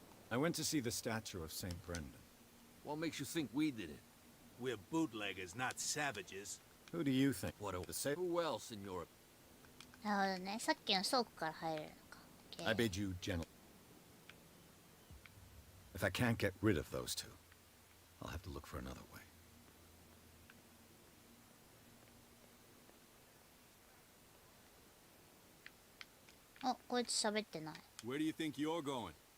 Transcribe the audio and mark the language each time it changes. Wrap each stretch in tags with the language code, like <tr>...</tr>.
<en>I went to see the statue of St. Brendan. What makes you think we did it? We're bootleggers, not savages. Who do you think? What The sa- Who else in Europe?</en> <ja>なるほどね。さっきの倉庫から入れるのか。</ja> <en>OK I bid you gentle. If I can't get rid of those two, I'll have to look for another way.</en> <ja>あ、こいつ喋ってない。</ja> <en>Where do you think you're going?</en>